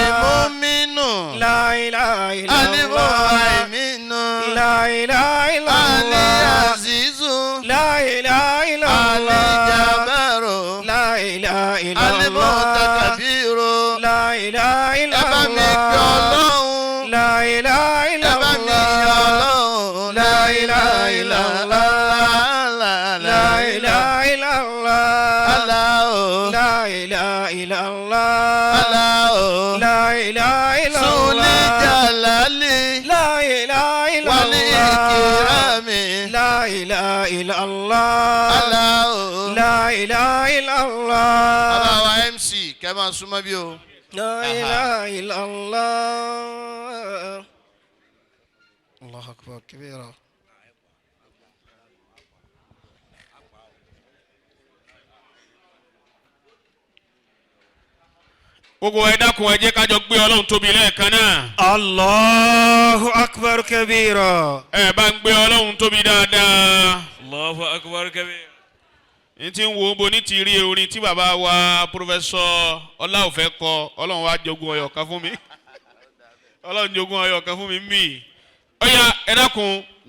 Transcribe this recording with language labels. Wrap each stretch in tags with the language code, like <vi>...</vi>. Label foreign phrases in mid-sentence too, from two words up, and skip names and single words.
<ar>المؤمن لا إله إلا الله المهيمن لا إله إلا الله العزيز لا إله إلا الله الجبار لا إله إلا الله المتكبر لا إله إلا</ar> <yo>ẹ bá mi gbé</yo> <ar>الله</ar> <yo>Ọlọ́run</yo> <ar>لا إله إلا</ar> <yo>ẹ bá mi yìn</yo> <ar>الله</ar> <yo>Ọlọ́run</yo> <ar>لا إله إلا الله لا إله إلا الله لا إله إلا الله لا إله إلا Suli الله Jalali لا إله إلا wal الله Ikrami لا إله إلا الله لا إله إلا الله</ar> <yo>Bàbá wa MC kẹ́ máa súnmọ́ bí o.</yo> <ar>لا إله إلا الله. الله أكبر كبيرا.</ar> <yo>gbogbo ẹ dákun ẹ jẹ́ ká jọ gbé Ọlọ́run tóbi lẹ́ẹ̀kan náà.</yo> <ar>الله أكبر كبيرا.</ar> <yo>ẹ bá ń gbé Ọlọ́run tóbi dáadáa.</yo> <ar>الله أكبر كبير.</ar> <yo>n ti ń wo bo ní ti rí orin tí bàbá wa pòfẹsọ Ọláòfẹ́ kọ Ọlọ́run wa jogún ọyọ̀ kan fún mi Ọlọ́run jogún ọyọ̀ kan fún mi mí. ọ̀ya ẹ dákun.</yo>